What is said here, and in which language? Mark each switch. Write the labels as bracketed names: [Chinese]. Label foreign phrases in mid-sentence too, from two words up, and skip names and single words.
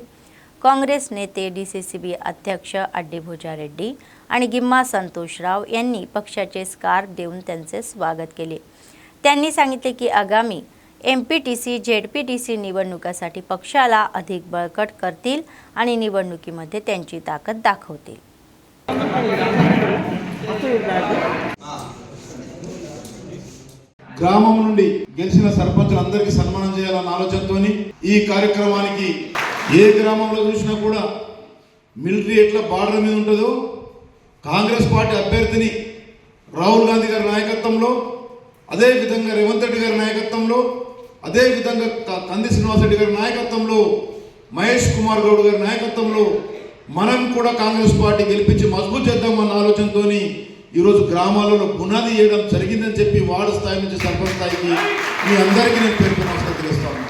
[Marathi] काँग्रेस नेते डीसीसीबी अध्यक्ष अड्डीभोजा रेड्डी आणि गिम्मा संतोषराव यांनी पक्षाचे स्कार्फ देऊन त्यांचे स्वागत केले. त्यांनी सांगितले की आगामी एमपीटीसी जेडपीटीसी निवडणुकासाठी पक्षाला अधिक बळकट करतील आणि निवडणुकीमध्ये त्यांची ताकद दाखवतील. [Telugu] గ్రామం నుండి గెలిచిన సర్పంచులందరికీ సన్మానం చేయాలన్న ఆలోచనతోని ఈ కార్యక్రమానికి ఏ గ్రామంలో చూసినా కూడా మిలిటరీ ఎట్లా బార్డర్ మీద ఉంటుందో కాంగ్రెస్ పార్టీ అభ్యర్థిని రాహుల్ గాంధీ గారి నాయకత్వంలో, అదే విధంగా రేవంత్ రెడ్డి గారి నాయకత్వంలో, అదే విధంగా కంది శ్రీనివాస్ రెడ్డి గారి నాయకత్వంలో, మహేష్ కుమార్ గౌడ్ గారి నాయకత్వంలో మనం కూడా కాంగ్రెస్ పార్టీ గెలిపించి మజబూత్ చేద్దామన్న ఆలోచనతోని ఈరోజు గ్రామాలలో పునాది వేయడం జరిగిందని చెప్పి వార్డు స్థాయి నుంచి సర్పంచ్ స్థాయికి మీ అందరికీ నేను పేరు నమస్కారం తెలియజేస్తా ఉన్నాను.